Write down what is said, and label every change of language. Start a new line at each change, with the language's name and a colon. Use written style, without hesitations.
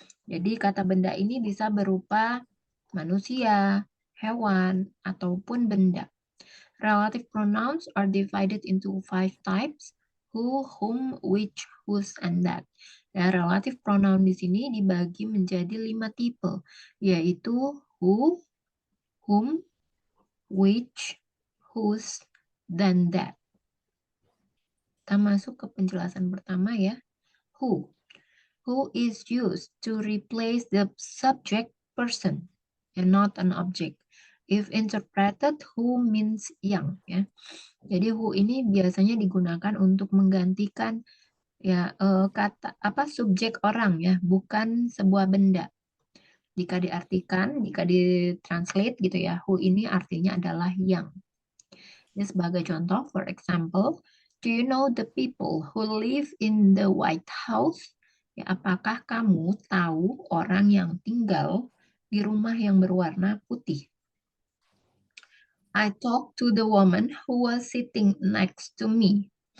Indonesian: Jadi kata benda ini bisa berupa manusia, hewan, ataupun benda.
English: Relative pronouns are divided into 5 types: who, whom, which, whose, and that.
Indonesian: Ya, relative pronoun di sini dibagi menjadi 5 tipe, yaitu who, whom, which, whose, dan that. Kita masuk ke penjelasan pertama ya. Who.
English: Who is used to replace the subject person and not an object. If interpreted, who means
Indonesian: yang ya. Jadi who ini biasanya digunakan untuk menggantikan ya kata apa subjek orang ya, bukan sebuah benda. Jika diartikan, jika ditranslate gitu ya, who ini artinya adalah yang. Ini sebagai contoh,
English: for example, do you know the people who live in the White House?
Indonesian: Ya, apakah kamu tahu orang yang tinggal di rumah yang berwarna putih?
English: I talked to the woman who was sitting next to me.